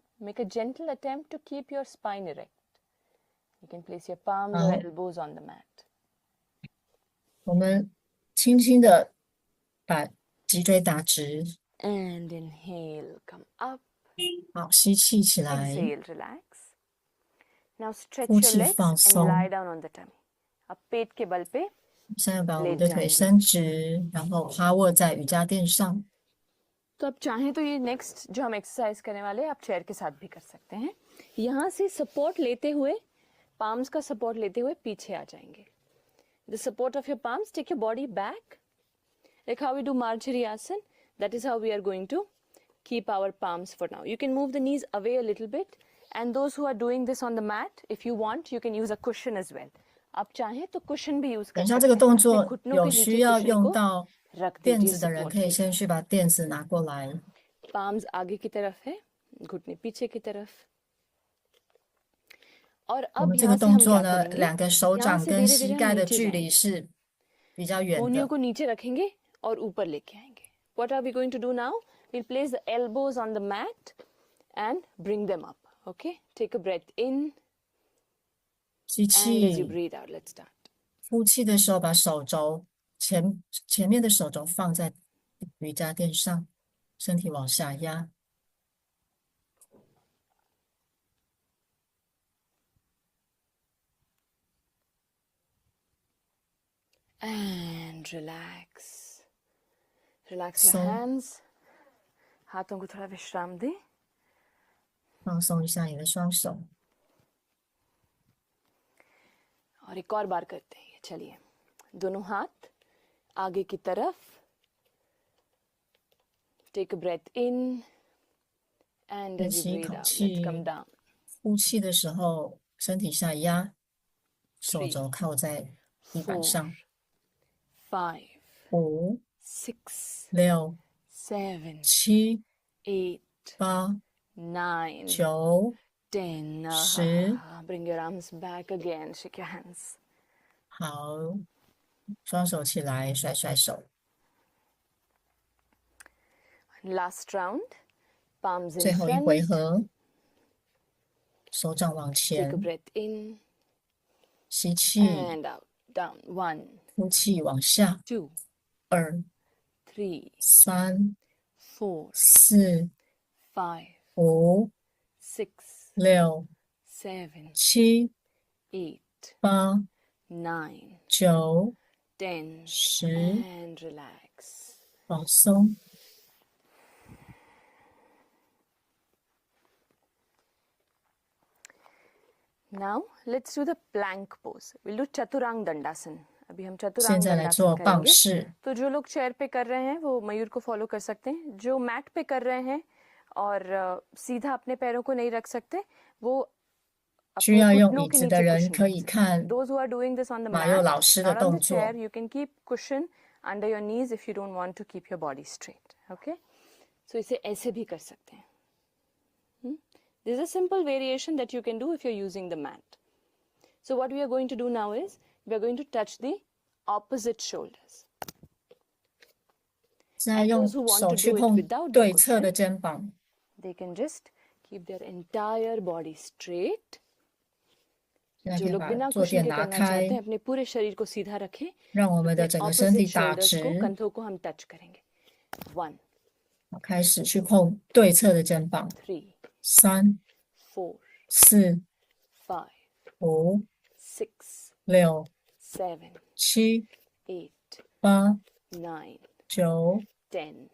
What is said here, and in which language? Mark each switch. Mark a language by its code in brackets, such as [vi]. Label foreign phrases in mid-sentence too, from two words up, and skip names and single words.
[en] Make a gentle attempt to keep your spine erect. You can place your palms or [zh] 好， [en] elbows on the mat. [zh] 我们轻轻的把脊椎打直， [en] And inhale, come up. [zh] 好，吸气起来， [en] Exhale, relax. Now [zh] 呼 [en] stretch your [zh] 气 [en] legs [zh] 放 [en] and lie [zh] 松。 [en] down on the tummy. [hi] अब पेट के बल पे [zh] 现在把我们 [hi] लेट [zh] 的腿 [hi] जाएंगे। [zh] 伸直，然后趴卧在瑜伽垫上。 [hi] तो अब चाहें तो ये नेक्स्ट जो हम एक्सरसाइज करने वाले हैं आप चेयर के साथ भी कर सकते हैं। यहाँ से सपोर्ट लेते हुए, पाम्स का सपोर्ट लेते हुए पीछे आ जाएंगे। [en] The support of your palms, take your body back like how we do Marjari Asan. That is how we are going to keep our palms for now. You can move the knees away a little bit, and those who are doing this on the mat, if you want, you can use a cushion as well. [hi] आप चाहें तो cushion भी use [zh] 等 [hi] कर [zh] 一下， [hi] सकते [zh] 这个 [hi] हैं। [zh] 动 [hi] अपने [zh] 作 [hi] घुटनों [zh] 有 [hi] के [zh] 需 [hi] नीचे [zh] 要 [hi] cushion [zh] 用 [hi] को [zh] 到 [hi] रख [zh] 垫 [hi] दीजिए [zh] 子的人， [hi] support [zh] 可以 [hi] के [zh] 先 [hi] लिए। [zh] 去把垫子拿过来。 [hi] palms आगे की तरफ है, घुटने पीछे की तरफ। और [zh] 我 [hi] अब [zh] 们这 [hi] यहाँ [zh] 个 [hi] से [zh] 动 [hi] हम [zh] 作 [hi] क्या [zh] 呢， [hi] करेंगे? [zh] 两个手 [hi] यहाँ [zh] 掌 [hi] से [zh] 跟 [hi] धीरे [zh] 膝 [hi] धीरे हम [zh] 盖的 [hi] नीचे [zh] 距离 [hi] जाएंगे, [zh] 是比较远 [hi] कोहनियों [zh] 的。 [hi] को नीचे रखेंगे और ऊपर लेके आएंगे। [en] What are we going to do now? We'll place the elbows on the mat and bring them up. Okay? Take a breath in [zh] 吸 [en] and as you [zh] 气， [en] breathe out, let's start. [zh] 呼气的时候把手肘前面的手肘放在瑜伽垫上，身体往下压。 [en] And relax. Relax your [zh] 松， [en] hands. [hi] हाथों को थोड़ा विश्राम दें। [zh] 放松一下你的双手。 [hi] और एक और बार करते हैं। चलिए, दोनों हाथ आगे की तरफ। [en] Take a breath in and [zh] 深 [en] as you [zh] 吸一 [en] breathe [zh] 口 [en] out, let's come [zh] 气， [en] down. [zh] 呼气的时候身体下压，手 [en] Three, [zh] 肘靠在地板 [en] four, [zh] 上。 [en] 5, [zh] 5、 [en] 6, [zh] 6、 [en] 7, [zh] 7、 [en] 8, [zh] 8、 [en] 9, [zh] 9、 [en] 10. [zh] 10。 [en] Bring your arms back again. Shake your hands. [zh] 好，双手起来，甩甩手。 [en] Last round. Palms in [zh] 最后一回 [en] front. [zh] 合，手掌往 [en] Take a [zh] 前， [en] breath in [zh] 吸气， [en] and out. Down. 1, [zh] 呼气往下。 [en] 2, [zh] 2、 [en] 3, [zh] 3、 [en] 4, [zh] 4、 [en] 5, [zh] 5、 [en] 6, [zh] 6、 [en] 7, [zh] 7、 [en] 8, [zh] 8、 [en] 9, [zh] 9、 [en] 10. [zh] 10。 [en] And relax. [zh] 放松。 [en] Now let's do the plank pose. We'll do Chaturang Dandasana. [hi] अभी हम [zh] 现 [hi] चतुरांग [zh] 在来 [hi] दंडासन [zh] 做棒 [hi] करेंगे। [zh] 式。 [hi] तो जो लोग चेयर पे कर रहे हैं वो मयूर को फॉलो कर सकते हैं। जो मैट पे कर रहे हैं और सीधा अपने पैरों को नहीं रख सकते वो [zh] 需 [hi] अपने [zh] 要用 [hi] घुटनों [zh] 椅 [hi] के [zh] 子的 [hi] नीचे [zh] 人 [hi] कुशन [zh] 可 [hi] रख [zh] 以 [hi] सकते हैं। [zh] 看 [en] Those who are doing this on the [zh] 马佑 [en] mat, [zh] 老师的 [en] not on [zh] 动 [en] the chair, [zh] 作。 [en] you can keep cushion under your knees if you don't want to keep your body straight. [hi] Okay? So इसे ऐसे भी कर सकते हैं। [en] This is a simple variation that you can do if you're using the mat. So what we are going to do now is we are going to touch the opposite shoulders. [zh] 现在 [en] And [zh] 用 [en] those who want [zh] 手 [en] to [zh] 去 [en] do it [zh] 碰 [en] without the [zh] 对侧 [en] cushion, [zh] 的肩膀， [en] they can just keep their entire body straight. [zh] 现在 [hi] जो [zh] 可以 [hi] लोग [zh] 把 [hi] बिना [zh] 坐 [hi] कुशन [zh] 垫 [hi] के [zh] 拿 [hi] करना चाहते [zh] 开 [hi] हैं, अपने पूरे शरीर को सीधा रखें। [zh] 让我们的 [hi] अपने [zh] 整个身体 [hi] opposite [zh] 打 [hi] shoulders [zh] 直 [hi] को, कंधों को हम टच करेंगे. 1, [zh] 好开始去碰对侧的肩膀。 [en] 3, [zh] 3、 [en] 4, [zh] 4、 [en] 5, [zh] 5、 [en] 6, [zh] 6、 [en] 7, [zh] 7、 [en] 8, [zh] 8、 [en] 9, [zh] 9、 [en] 10.